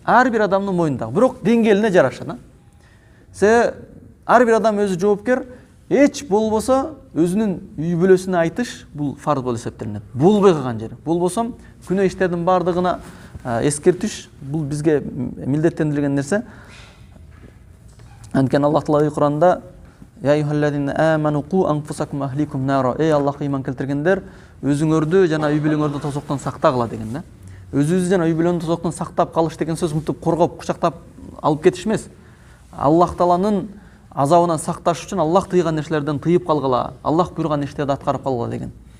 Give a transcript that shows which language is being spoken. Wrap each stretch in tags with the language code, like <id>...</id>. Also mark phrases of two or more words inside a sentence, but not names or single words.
<ky>Ар бир адамдын мойнунда, бирок деңгээлине жараша. Ар бир адам өзү жоопкер, эч болбосо өзүнүн үй бүлөсүнө айтыш бул фарз болуп эсептелинет. Болбой калган жери. Болбосом күнөө иштердин бардыгына эскертиш бул бизге милдеттендирилген нерсе. Анткени Аллах Таала Куранда</ky> <ar>يا أيها الذين آمنوا قوا أنفسكم أهليكم نارا.</ar> <ky>Эй Аллахка иман келтиргендер, өзүңөрдү жана үй бүлөңөрдү тозоктон сактагыла деген да. Өзүбүздү жана үй бүлөнү тозоктон сактап калыш деген сөз мынтип коргоп, кучактап алып кетиш эмес. Аллах Тааланын азабынан сакташ үчүн Аллах тыйган нерселерден тыйып калгыла, Аллах буйруган иштерди аткарып калгыла деген.</ky>